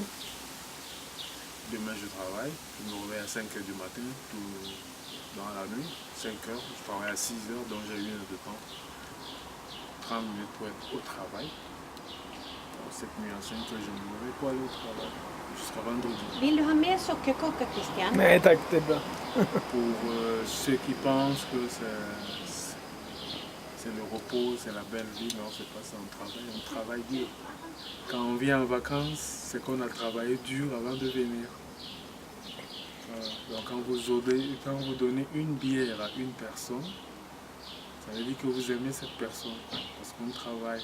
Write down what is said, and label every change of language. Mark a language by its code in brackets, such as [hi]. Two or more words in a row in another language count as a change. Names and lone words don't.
[fr] Demain je travaille. Je me réveille à 5 h du matin, tout dans la nuit. 5 h, je travaille à 6 h, donc j'ai 1 heure de temps. 30 minutes pour être au travail. Cette nuit à 5 h, je me réveille pour aller au travail. Jusqu'à vendredi. [sv] Vill du ha mer sockerkaka, Christian? Nej tack, det är bra. [fr] Pour ceux qui pensent que c'est le repos, c'est la belle vie, non, c'est pas ça, on travaille dur. Quand on vient en vacances, c'est qu'on a travaillé dur avant de venir. Donc quand vous donnez une bière à une personne, ça veut dire que vous aimez cette personne, parce qu'on travaille.